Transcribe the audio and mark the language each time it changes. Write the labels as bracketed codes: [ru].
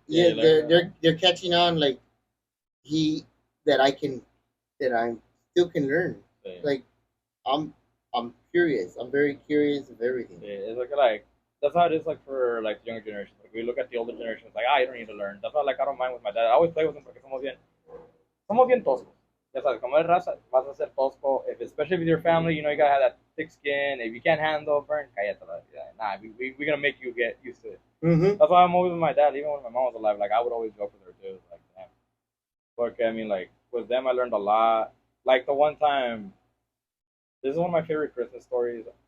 [en] Yeah, they're catching on. Like that I still can learn. Yeah. Like I'm curious. I'm very curious of everything. Yeah, it's like that's how it is. Like for like the younger generation. Like we look at the older generation, it's like you don't need to learn. That's why like I don't mind with my dad. I always play with him [es] porque somos bien toscos. Ya sabes, como es raza, vas a ser tosco. [en] Especially with your family, you gotta have that thick skin. If you can't handle burn, [es] cállate. [en] Nah, we're gonna make you get used to it. Mm-hmm. That's why I'm always with my dad. Even when my mom was alive, like I would always joke with her too. Like, damn. But I mean, like with them, I learned a lot. Like the one time. This is one of my favorite Christmas stories.